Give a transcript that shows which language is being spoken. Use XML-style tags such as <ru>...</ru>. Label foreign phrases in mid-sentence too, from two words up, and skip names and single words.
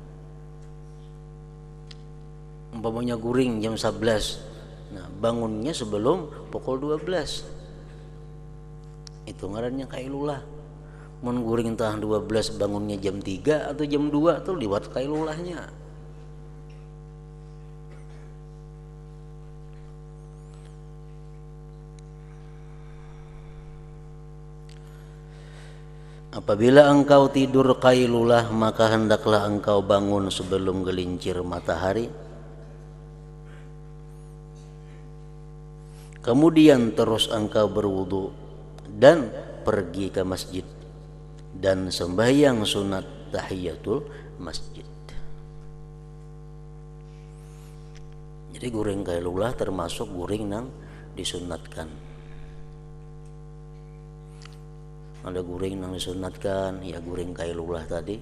<bjn>Umpamanya guring jam 11, nah bangunnya sebelum pukul 12. Itu ngarannya kailulah. Mun guring tah 12 bangunnya jam 3 atau jam 2 tuh liwat kailulahnya.</bjn> <id>Apabila engkau tidur kailulah, maka hendaklah engkau bangun sebelum gelincir matahari. Kemudian terus engkau berwudu dan pergi ke masjid dan sembahyang sunat tahiyatul masjid.</id> <bjn>Jadi guring kailulah termasuk guring nang disunatkan. Ada guring nang disunatkan, ya guring kailulah tadi.</bjn>